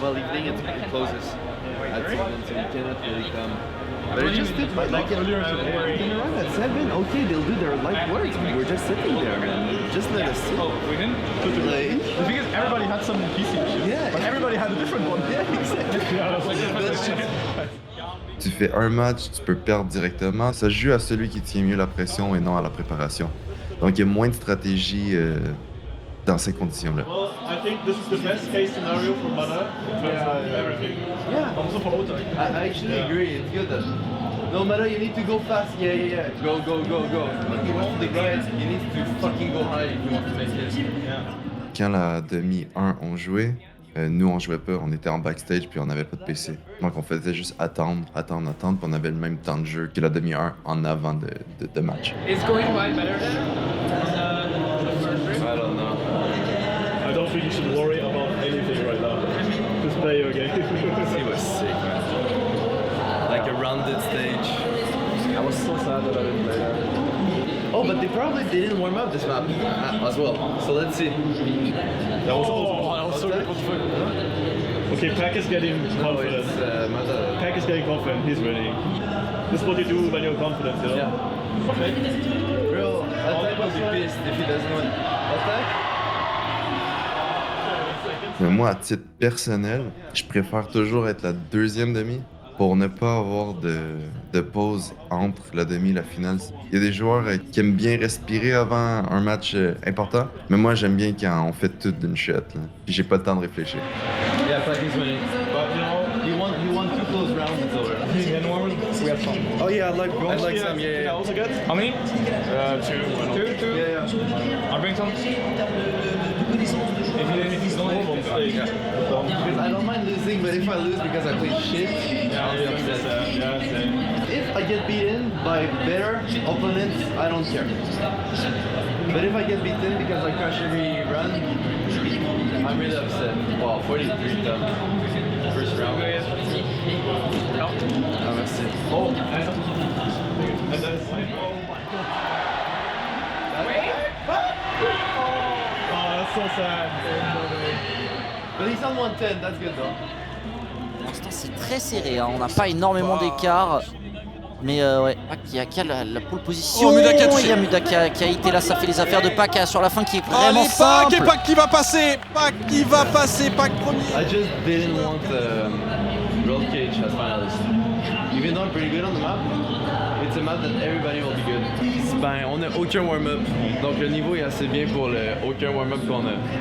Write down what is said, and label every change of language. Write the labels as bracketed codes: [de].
[en] Well, evening it closes at 7, so you cannot really come. But it just did like Earlier today. can run at 7. Okay, they'll do their light work. We're just sitting there, man. Just let us sit. We didn't. Like, The thing is, everybody had some PC shit. Yeah. But everybody had a different one. yeah, exactly. Yeah, that's like [fr] Tu fais un match, tu peux perdre directement. Ça joue à celui qui tient mieux la pression et non à la préparation. Donc il y a moins de stratégie dans ces conditions-là. [en] Well, I think this is the best case scenario for Mana in terms of everything. Yeah. Also for Ota. I actually agree. It's good. No matter, you need to go fast. Yeah. Go. But you want the guys, you need to fucking go high if you want to make it. [fr] Quand la demi 1 on jouait, nous on jouait pas, on était en backstage puis on n'avait pas de PC. Donc on faisait juste attendre, puis on avait le même temps de jeu que la demi 1 en avant de match. [en] It's going quite better than I don't know. I don't think you should worry about anything right now. Just play your game. He was sick, man. Like a rounded stage. I was so sad that I didn't play that. Oh, but they probably didn't warm up this map as well. So let's see. That was so good. Okay, Pack is getting confident. Mata. Pack is getting confident. He's winning. This is what you do when you're confident, you know? Yeah. Bro, Attack will be pissed if he doesn't win. Attack? [fr] Mais moi, à titre personnel, je préfère toujours être la deuxième demi pour ne pas avoir de pause entre la demi et la finale. Il y a des joueurs qui aiment bien respirer avant un match important, mais moi, j'aime bien quand on fait tout d'une shot. Là. Puis j'ai pas le temps de réfléchir. [en] Yeah, Pack is winning. But you know, You want 2 close rounds, it's over. being N-World, We have some. Oh yeah, I'd like some. Yeah, also good. How many? Two. Two. Yeah. I'll bring some. If he's not home, Because I don't mind losing, but if I lose because I play shit, I'll be upset. If I get beaten by better opponents, I don't care. But if I get beaten because I crash every run, I'm really upset. Wow, 43 done. First round. Ah, merci. Oh, that's so sad. but he's on 110, that's good though. [fr] Pour l'instant, c'est très serré, hein. On n'a pas énormément d'écart. Mais ouais, Pac qui a la pole position. Oh, Mudaka il y a Mudaka qui a été là, ça fait les affaires de Pac sur la fin qui est vraiment Allez, simple. Pac et Pac qui va passer. Pac qui va passer. Pac premier. [en] I just didn't want Roll Cage as finalist. Even though I'm pretty good on the map, it's a map that everybody will be good. [fr] Ben, on n'a aucun warm-up, donc le niveau est assez bien pour le aucun warm-up qu'on a.